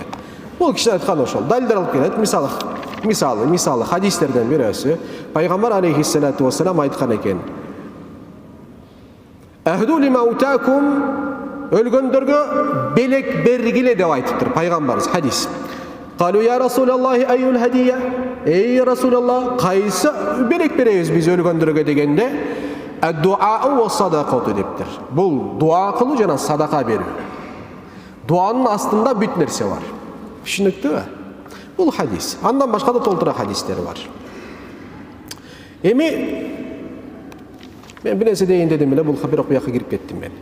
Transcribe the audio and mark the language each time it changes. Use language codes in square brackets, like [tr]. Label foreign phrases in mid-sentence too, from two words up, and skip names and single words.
[ky] Бул киши айткан ошол. Далилдер алып келет. Мисалы хадистерден бирөөсү пайгамбар [ar] عليه الصلاة والسلام [ky] айткан экен. [ar] أهدوا لموتاكم, [ky] өлгөндөргө белек бергиле деп айтыптыр пайгамбарыбыз, хадис. [ar] قالوا يا رسول الله أي الهدية? [ky] Эй Расулаллах, кайсы белек беребиз биз өлгөндөргө дегенде, [ar] الدعاء والصدقة [ky] дептир. Бул дуа кылуу жана садака берүү. Дуанын астында бүт нерсе бар. Түшүнүктүбү? Бул хадис. Андан башка да толтура хадистер бар. Эми мен бир нерсе дейин дедим эле, бул бирок буяка кирип кеттим мен.